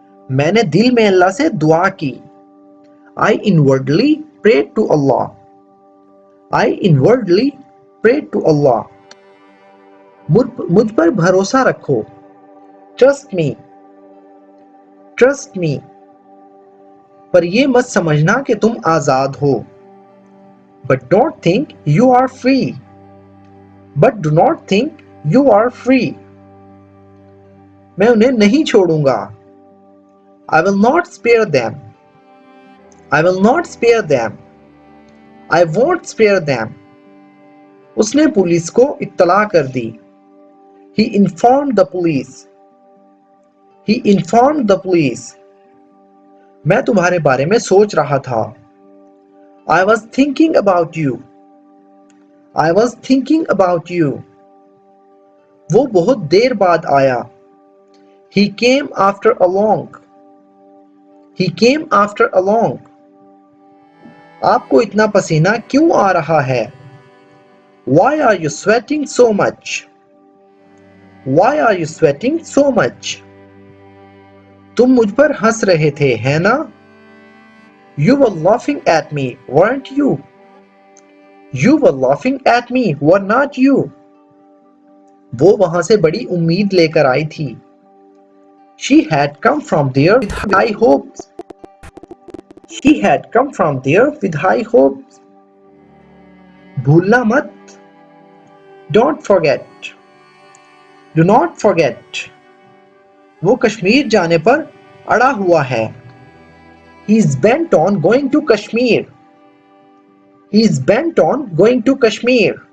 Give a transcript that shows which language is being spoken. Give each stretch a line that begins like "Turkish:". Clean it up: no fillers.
Hindi: मैंने दिल में अल्लाह से दुआ की।
English: I inwardly prayed to Allah. I inwardly prayed to Allah.
Hindi: मुझ पर भरोसा रखो।
English: Trust me. Trust me.
Hindi: पर ये मत समझना कि तुम आजाद हो।
English: But don't think you are free. But do not think you are free.
Hindi: मैं उन्हें नहीं छोड़ूंगा।
English: I will not spare them. I will not spare them. I won't spare them.
Hindi: उसने पुलिस को इत्तला कर दी।
English: He informed the police. He informed the police.
Hindi: मैं तुम्हारे बारे में सोच रहा था।
English: I was thinking about you. I was thinking about you.
Hindi: वो बहुत देर बाद आया।
English: He came after a long. He came after a long.
Hindi: आपको इतना पसीना क्यों आ रहा है?
English: Why are you sweating so much? Why are you sweating so much?
Hindi: तुम मुझ पर हंस रहे थे, है ना?
English: You were laughing at me, weren't you? You were laughing at me, were not you?
Hindi: वो वहां से बड़ी उम्मीद लेकर आई थी।
English: She had come from there with high hopes. She had come from there with high hopes.
Hindi: भूलना मत।
English: Don't forget. Do not forget.
Hindi: वो कश्मीर जाने पर अड़ा हुआ है।
English: He is bent on going to Kashmir. He is bent on going to Kashmir.